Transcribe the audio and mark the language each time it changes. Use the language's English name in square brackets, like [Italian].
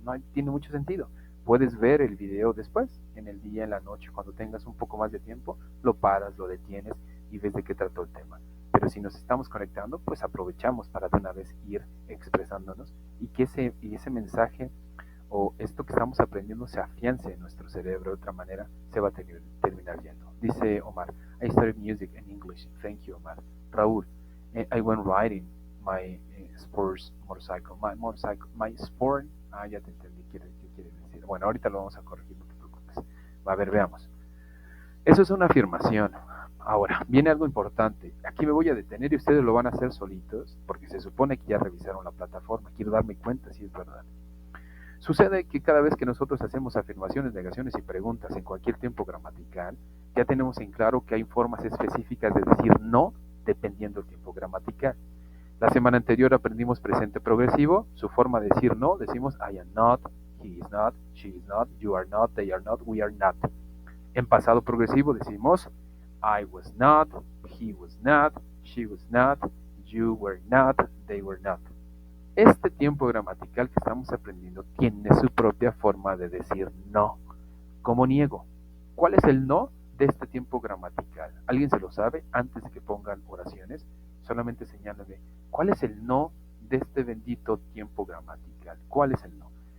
[Spanish] No tiene mucho sentido. Puedes ver el video después, en el día, en la noche, cuando tengas un poco más de tiempo, lo paras, lo detienes y ves de qué trató el tema. Pero si nos estamos conectando, pues aprovechamos para de una vez ir expresándonos y que ese mensaje o esto que estamos aprendiendo se afiance en nuestro cerebro de otra manera, se va a terminar yendo. Dice [English] Omar, I studied music and English. Thank you, Omar. Raúl, I went riding my sports motorcycle. My sport. [Spanish] Ah, ya te entendí qué quiere decir. Bueno, ahorita lo vamos a corregir, no te preocupes. A ver, veamos. Eso es una afirmación. Ahora, viene algo importante. Aquí me voy a detener y ustedes lo van a hacer solitos, porque se supone que ya revisaron la plataforma. Quiero darme cuenta si es verdad. Sucede que cada vez que nosotros hacemos afirmaciones, negaciones y preguntas en cualquier tiempo gramatical, ya tenemos en claro que hay formas específicas de decir no dependiendo del tiempo gramatical. La semana anterior aprendimos presente progresivo, su forma de decir no, decimos [English] I am not, he is not, she is not, you are not, [Spanish] they are not, we are not. En pasado progresivo decimos [English] I was not, he was not, she was not, you were not, [Spanish] they were not. Este tiempo gramatical que estamos aprendiendo tiene su propia forma de decir no. ¿Cómo niego? ¿Cuál es el no de este tiempo gramatical? ¿Alguien se lo sabe antes de que pongan oraciones? Solamente señálame, ¿cuál es el no de este bendito tiempo gramatical? ¿Cuál es el no?